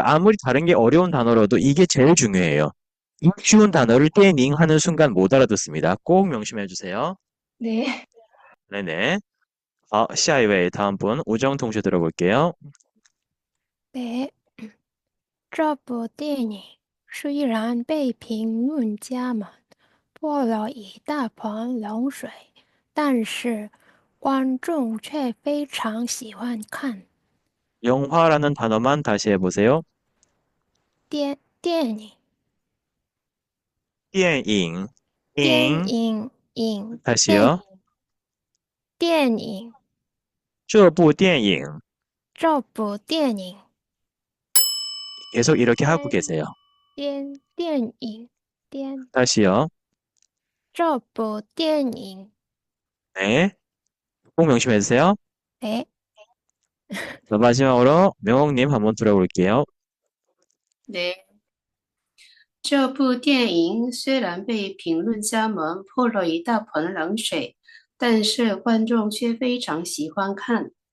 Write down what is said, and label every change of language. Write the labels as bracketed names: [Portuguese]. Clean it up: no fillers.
[Korean] 아무리 다른 게 어려운 단어라도 이게 제일 중요해요. 이 쉬운 단어를 떼닝 하는 순간 못 알아듣습니다. 꼭 명심해 주세요. 네, 네네. [Chinese] 下一位 [Korean] 다음 분 우정 동시 들어볼게요. [Chinese] 对，这部电影虽然被评论家们泼了一大盆冷水，但是观众却非常喜欢看。 [Korean] 영화라는 단어만 다시 해보세요. [Chinese] 电影电影, 电 잉, 影影被 [Korean] 다시요. [Chinese] 电影这部电影这部电影 [Korean] 계속 이렇게 하고 [Chinese] 电 [Korean] 계세요. [Chinese] 电影电 [Korean] 다시요. [Chinese] 这部电影 [Korean] 네. 꼭 명심해 주세요. 哎 자, 마지막으로 명옥님 한번 들어볼게요. 네. [Chinese] 这部电影虽然被评论家们泼了一大盆冷水，但是观众却非常喜欢看。